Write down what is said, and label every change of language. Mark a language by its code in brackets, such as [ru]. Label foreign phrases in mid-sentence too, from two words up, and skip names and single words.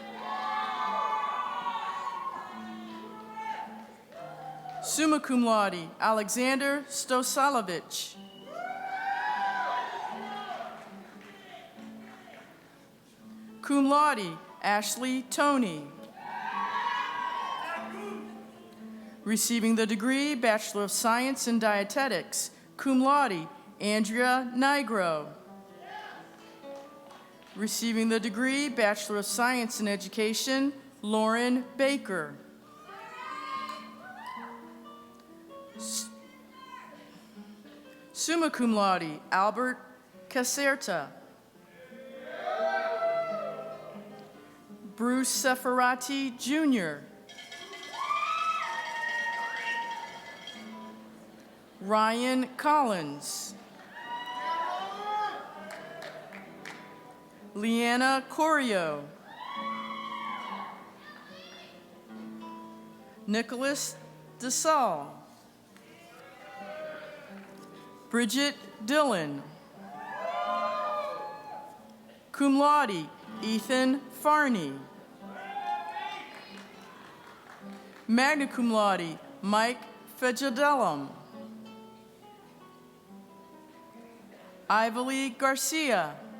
[la] Summa cum laude, [en] Alexander Stosalovich. [la] Cum laude, [en] Ashley Toney. Receiving the degree Bachelor of Science in Dietetics, [la] cum laude, [en] Andrea Nigro. Receiving the degree Bachelor of Science in Education, Lauren Baker. [la] Summa cum laude, [en] Albert Caserta. Bruce Seferati, Jr. Ryan Collins. Leanna Corio. Nicholas Tassel. Bridget Dillon. [la] Cum laude, [en] Ethan Farney. [la] Magna cum laude, [en] Mike Fejadellum. Ivory Garcia.